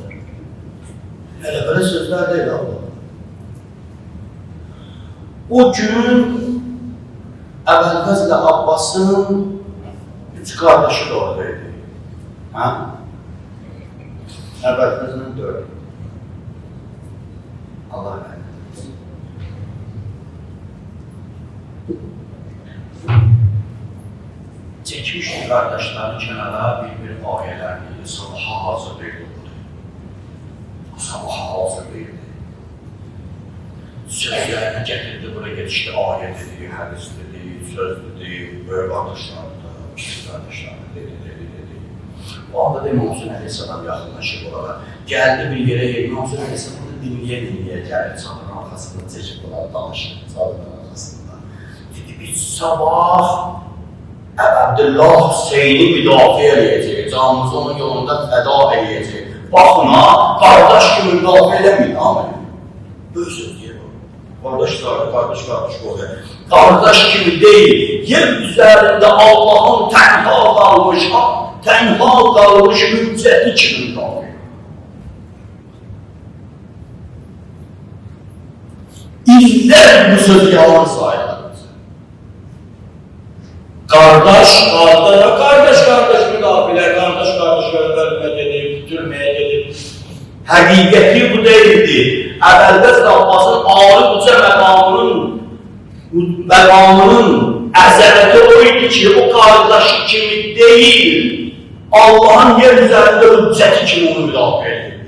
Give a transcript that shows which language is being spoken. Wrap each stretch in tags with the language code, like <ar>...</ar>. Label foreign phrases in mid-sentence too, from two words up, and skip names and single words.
<az>Hələ belə sözlər deyil Allah. O gün Əbəlfəzlə Abbasın üç qardaşı da oradaydı. Əbəlfəzlə 4. Allah rəhmət.</az> <tr>Çekmişdi kardeşlerini kenara bir ayelerini sabaha hazırlıyordu. Sabaha hazırlıyordu. Sözlerini getirdi buraya geçti, ayet dedi, hadis dedi, söz dedi, böyle kardeşlerine da, küçük kardeşlerine dedi. O anda da İmam Hüseyin Aleyhisselam yakınlaşıp orada. Geldi bir yere, İmam Hüseyin Aleyhisselam'ı dinleye geldi. Çadırın arkasında çekip olarak danışır, çadırın arkasında.</tr> <az>Dedi biz sabah Əbdüllah Hüseyni müdafiə eləyəcək, canımızı onun yolunda fəda eləyəcək. Baxına, qardaş kimi müdafiə eləməyin, amin. Böyük söz deyir o. Qardaş qoyur. Qardaş kimi deyil, yer üzərində Allahın tənha qalmış hüccəti kimi müdafiə. İllər bu sözü yalan sayılır.</az> <tr>Kardeş müdafiler, kardeş önüne gelip, türmeye gelip.</tr> <az>Həqiqəti bu deyildi. Əbəlfəz Abbasın ağrı uca məqamının əzəməti o idi ki, o kardeşi kimi deyil, Allah'ın yer üzərində hüccəti kimi onu müdafiə edirdi.</az>